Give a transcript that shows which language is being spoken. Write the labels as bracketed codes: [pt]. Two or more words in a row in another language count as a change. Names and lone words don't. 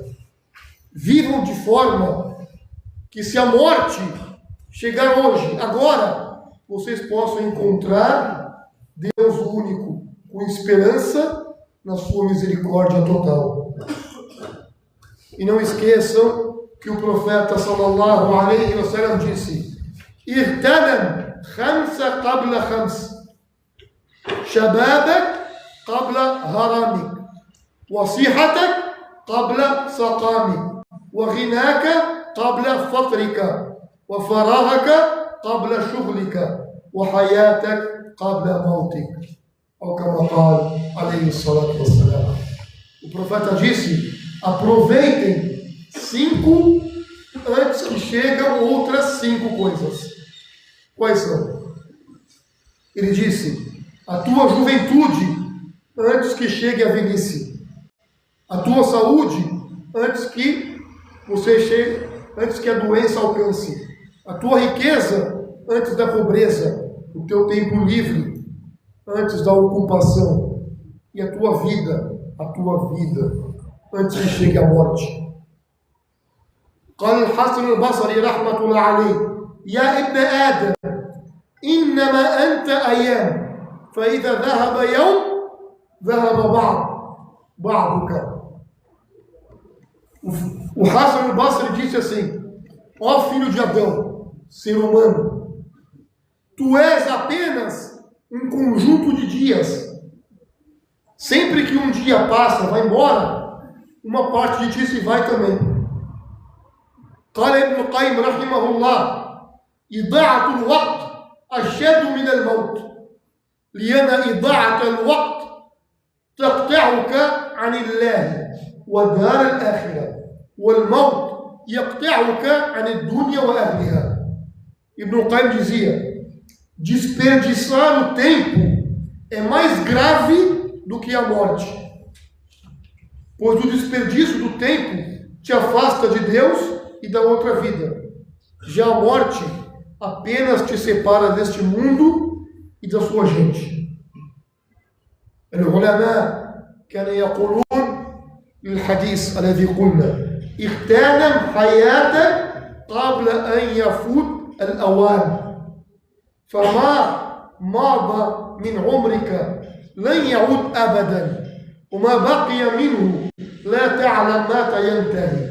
[pt] Vivam de forma que, se a morte chegar hoje, agora, vocês possam encontrar Deus único, com esperança na sua misericórdia total. E não esqueçam que o profeta [ar] صلى الله عليه وسلم disse: اغتنم خمسا قبل خمس، شبابك قبل هرمك، وصحتك قبل سقمك، وغناك قبل فقرك، وفراغك قبل شغلك، وحياتك قبل موتك. [pt] Ou como fala [ar] عليه الصلاة والسلام. [pt] O profeta disse: aproveitem 5 antes que chegam outras 5 coisas. Quais são? Ele disse: a tua juventude antes que chegue a velhice, a tua saúde antes que a doença alcance, a tua riqueza antes da pobreza, o teu tempo livre antes da ocupação, e a tua vida antes que chegue a morte. [ar] قال الحسن البصري رحمة الله عليه: يا ابن آدم إنما أنت أيام فإذا ذهب يوم ذهب بعضك. [pt] O Hassan al-Basri disse assim: ó filho de Adão, ser humano. Tu és apenas um conjunto de dias. Sempre que um dia passa, vai embora, uma parte de ti se vai também. [ar] قال ابن القيم رحمه الله إضاعة الوقت أشد من الموت لأن إضاعة الوقت تقطعك عن الله ودار الآخرة والموت يقطعك عن الدنيا وأهلها. [pt] Ibn Qayyim dizia: desperdiçar o tempo é mais grave do que a morte, pois o desperdício do tempo te afasta de Deus e da outra vida. Já a morte apenas te separa deste mundo e da sua gente. [ar] العلماء كانوا يقولون للحديث الذي قلنا اغتنم حياتك قبل أن يفوت الأوان فما مضى من عمرك لن يعود أبدا وما بقي منه لا تعلم متى ينتهي.